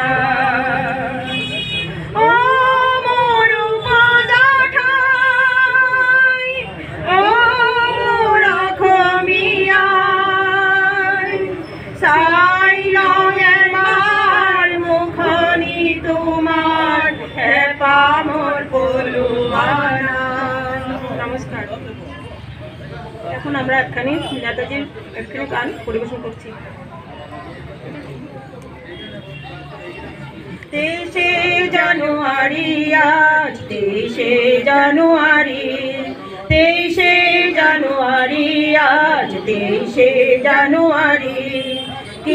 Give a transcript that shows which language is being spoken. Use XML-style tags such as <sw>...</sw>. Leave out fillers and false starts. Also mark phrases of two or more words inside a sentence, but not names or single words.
<as>চাই লওঁ এবাৰ মুখনি তোমাৰ হেঁপাহ মোৰ পলোৱা নাই।</as> <bn>নমস্কার। এখন আমরা একখানি নেতাজির একখানি গান পরিবেশন করছি। 23শে জানুয়ারি আজ 23শে জানুয়ারি 23শে জানুয়ারি আজ 23শে জানুয়ারি কি</bn>